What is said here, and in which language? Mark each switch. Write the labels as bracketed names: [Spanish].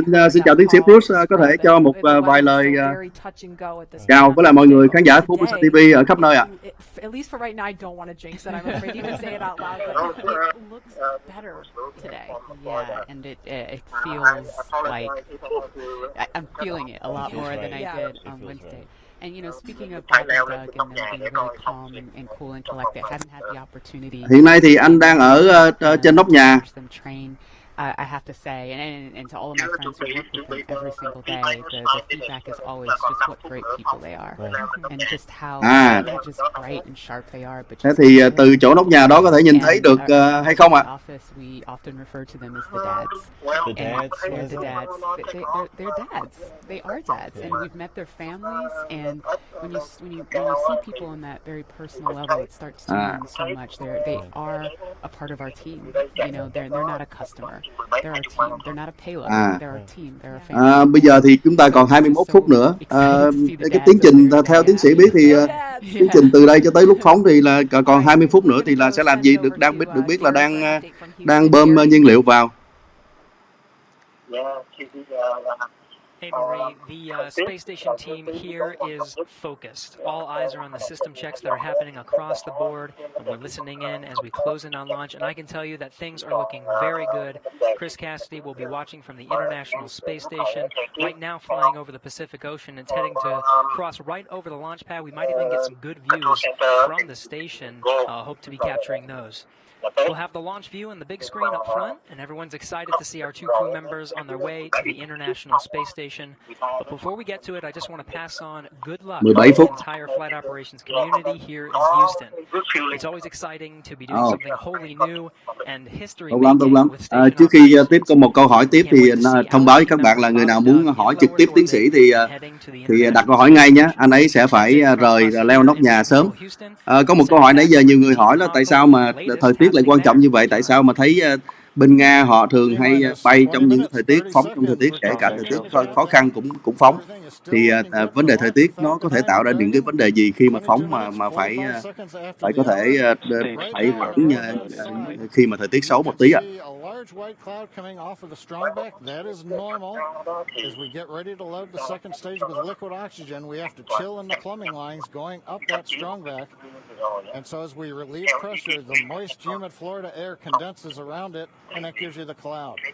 [Vietnamese] Xin chào tiến sĩ Bruce, có thể cho một vài lời chào với lại mọi người khán giả Formosa TV ở khắp nơi ạ. [English] At least for right now, I don't want to jinx it. I'm afraid to even say it out loud, but it looks better today. Yeah, and it feels like I'm feeling it a lot more than I did on Wednesday. And speaking of Bob and Doug and them being really calm and cool and collected, haven't had the opportunity. [Vietnamese] Hiện nay thì anh đang ở trên nóc nhà. [English] I have to say, and to all of my friends who work with them every single day, the feedback is always just what great people they are, and just how just bright and sharp they are. But [Vietnamese] thế thì từ chỗ nóc nhà đó có thể nhìn thấy được hay không ạ? [English] Office, we often refer to them as the dads. The dads. The dads. They're dads. They are dads, and we've met their families. And when you see people on that very personal level, it starts to mean so much. They are a part of our team. They're not a customer. They're our team. They're not a payload. They're our team. They're our family. [Vietnamese] Bây giờ thì chúng ta còn 21 phút nữa. Cái tiến trình theo tiến sĩ biết thì Tiến trình từ đây cho tới lúc phóng thì là còn 20 phút nữa thì là sẽ làm gì? Được biết là đang bơm nhiên liệu vào. [English] Hey Marie, the space station team here is focused. All eyes are on the system checks that are happening across the board, and we're listening in as we close in on launch, and I can tell you that things are looking very good. Chris Cassidy will be watching from the International Space Station, right now flying over the Pacific Ocean. It's heading to cross right over the launch pad. We might even get some good views from the station. Hope to be capturing those. We'll have the launch view on the big screen up front, and everyone's excited to see our 2 crew members on their way to the International Space Station. But before we get to it, I just want to pass on good luck to the entire flight operations community here in Houston. It's always exciting to be doing something wholly new and history-making with station [Vietnamese] Trước khi tiếp [English] operations. [Vietnamese] có một câu hỏi tiếp thì thông báo với các bạn là người nào muốn hỏi trực tiếp tiến sĩ thì đặt câu hỏi ngay nhé. Anh ấy sẽ phải rời leo nóc nhà sớm. Có một câu hỏi nãy giờ nhiều người hỏi là tại sao mà thời tiết lại quan trọng như vậy? Tại sao mà thấy bên Nga họ thường hay bay trong những thời tiết phóng trong thời tiết, kể cả thời tiết khó khăn cũng phóng. Thì vấn đề thời tiết nó có thể tạo ra những cái vấn đề gì khi mà phóng mà phải có thể phải hẳn khi mà thời tiết xấu một tí ạ? [English] Large white cloud coming off of the strong back, that is normal. As we get ready to load the second stage with liquid oxygen, we have to chill in the plumbing lines going up that strong back. And so as we relieve pressure, the moist, humid Florida air condenses around it, and that gives you the cloud.